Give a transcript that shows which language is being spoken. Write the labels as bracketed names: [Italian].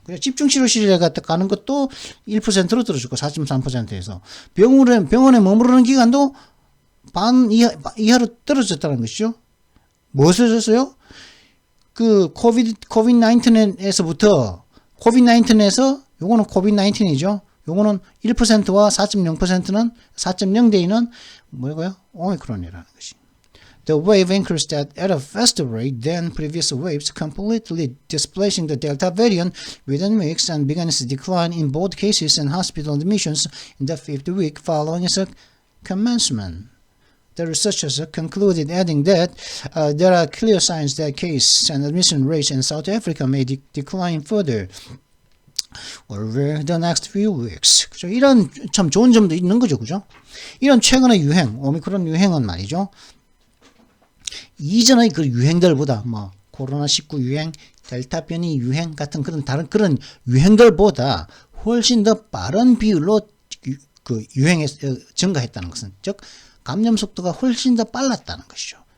[Korean] 그래서 집중치료실에 가는 것도 1%로 떨어졌고 4.3%에서 병원에 머무르는 기간도 반 이하로 떨어졌다는 것이죠. 무엇을 했어요? 그 코비드-19에서부터 코비드-19에서 요거는 코비드-19이죠. 요거는 1%와 4.0%는 4.0대인은 뭐고요? 오미크론이라는 것이. [English] The wave increased at a faster rate than previous waves, completely displacing the Delta variant within weeks and began its decline in both cases and hospital admissions in the fifth week following its commencement. The researchers concluded, adding that there are clear signs that case and admission rates in South Africa may decline further over the next few weeks. [Korean] 그죠? 이런 참 좋은 점도 있는 거죠, 그죠? 이런 최근의 유행, 오미크론 유행은 말이죠. 이전의 그 유행들보다 뭐 코로나19 유행, 델타 변이 유행 같은 다른 그런 유행들보다 훨씬 더 빠른 비율로 그 유행에 증가했다는 것은 즉 감염 속도가 훨씬 더 빨랐다는 것이죠.